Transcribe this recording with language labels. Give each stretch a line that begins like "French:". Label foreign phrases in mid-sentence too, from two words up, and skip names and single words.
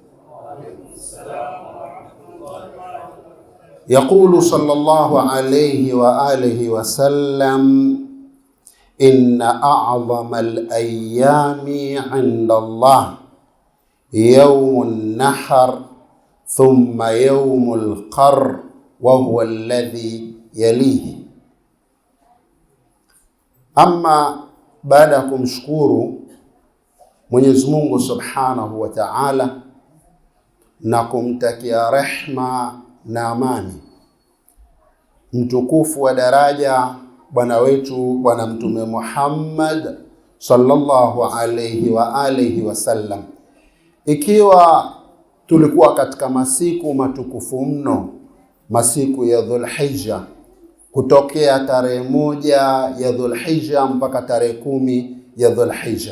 Arabic: يقول صلى الله عليه وآله وسلم: إن أعظم الأيام عند الله يوم النحر ثم يوم القر وهو الذي يليه.
Swahili: Ama baada ya kumshukuru Mwenyezi Mungu
Arabic: سبحانه وتعالى
Swahili: na kumtakia rehma na amani mtukufu wa daraja bwana wetu Bwana Mtume Muhammad
Arabic: صلى الله عليه وآله وسلم,
Swahili: ikiwa tulikuwa katika masiku matukufu mno, masiku ya Dhulhijja, kutokea tarehe 1 ya Dhulhijja mpaka tarehe 10 ya Dhulhijja.